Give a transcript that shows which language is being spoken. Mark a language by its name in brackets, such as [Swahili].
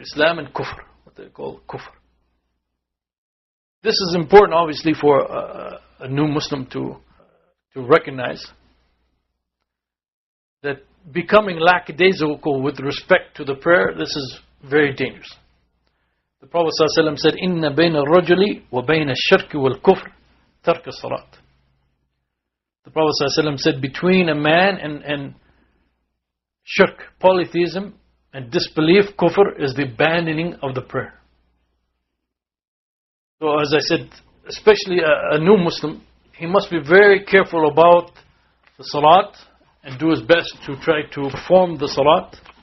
[English] Islam and kufr, what they call kufr. This is important obviously for a new Muslim to recognize, that becoming lackadaisical with respect to the prayer, this is very dangerous. The Prophet ﷺ said, [Arabic] إِنَّ بَيْنَ الرَّجُلِ وَبَيْنَ الشِّرْكِ وَالْكُفْرِ تَرْكَ الصَّلَاةِ. [English] The Prophet ﷺ said, between a man and shirk, polytheism, and disbelief, kufr, is the abandoning of the prayer. So as I said, especially a new Muslim, he must be very careful about the salat and do his best to try to perform the salat.